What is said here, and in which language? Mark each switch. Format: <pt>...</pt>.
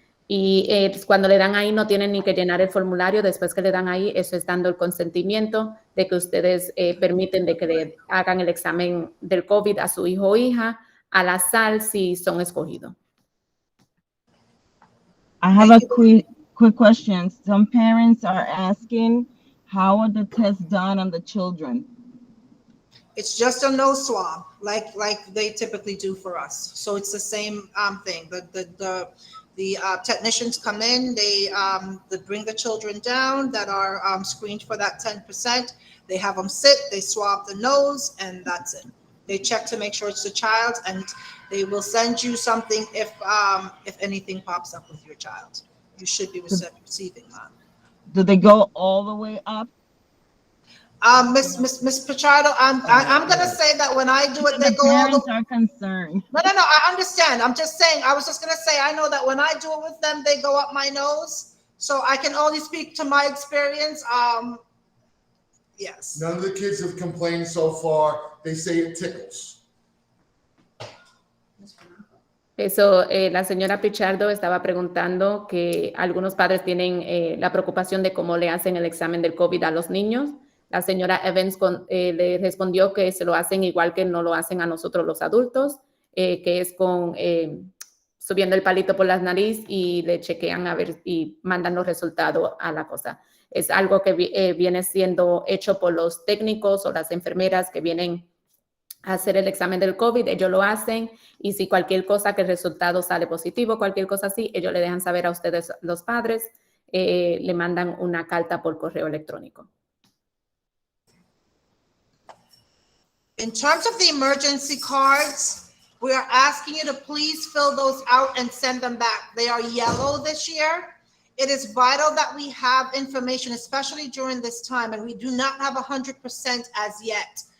<es>Y cuando le dan ahí no tienen ni que llenar el formulario. Después que le dan ahí, eso es dando el consentimiento de que ustedes permiten de que le hagan el examen del COVID a su hijo o hija a la sal si son escogidos.</es> <en>I have a quick question. Some parents are asking, how are the tests done on the children? It's just a nose swab, like they typically do for us. So it's the same thing. The technicians come in, they bring the children down that are screened for that 10%. They have them sit, they swab the nose, and that's it. They check to make sure it's the child, and they will send you something if anything pops up with your child. You should be receiving that. Do they go all the way up? Miss Pichardo, I'm gonna say that when I do it, they go all parents the. Are concerned. No, I understand. I'm just saying. I was just gonna say. I know that when I do it with them, they go up my nose. So I can only speak to my experience. Yes. None of the kids have complained so far. They say it tickles.</en> <es>Eso, la señora Pichardo estaba preguntando que algunos padres tienen la preocupación de cómo le hacen el examen del COVID a los niños. La señora Evans le respondió que se lo hacen igual que no lo hacen a nosotros los adultos, que es con subiendo el palito por las nariz y le chequean a ver y mandan los resultados a la cosa. Es algo que viene siendo hecho por los técnicos o las enfermeras que vienen a hacer el examen del COVID. Ellos lo hacen y si cualquier cosa que el resultado sale positivo, cualquier cosa así, ellos le dejan saber a ustedes, los padres, le mandan una carta por correo electrónico.</es> <en>In terms of the emergency cards, we are asking you to please fill those out and send them back. They are yellow this year. It is vital that we have information, especially during this time, and we do not have 100% as yet.</en>